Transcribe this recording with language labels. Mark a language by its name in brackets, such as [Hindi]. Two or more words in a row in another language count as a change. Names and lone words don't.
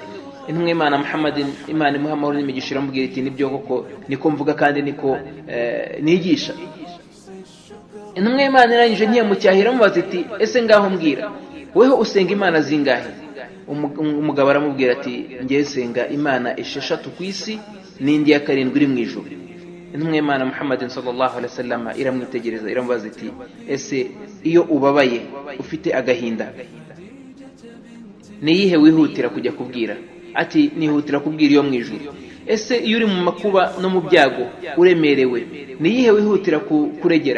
[Kinyarwanda] Intumwa y'Imana Muhammadin, Imana imuha amahoro n'imigisha, iramubwira iti nibyo koko, niko mvuga kandi niko nigisha. Intumwa y'Imana irangije ntiyamucyahira, amubaza iti ese ngaho mbwira, weho usenga Imana zingahe? Umugabo aramubwira ati ngiye senga Imana 6 ku isi n'indi ya 7 iri mu ijuru. Intumwa y'Imana Muhammadin [Arabic] صلى الله عليه وسلم [Kinyarwanda] iramwitegereza, iramubaza iti ese iyo ubabaye ufite agahinda niyihe wihutira kujya kubwira? Ati nihutira kubwira iyo mu ijuru. Ese iyo uri mu makuba no mu byago uremerewe niyihe wihutira kuregera?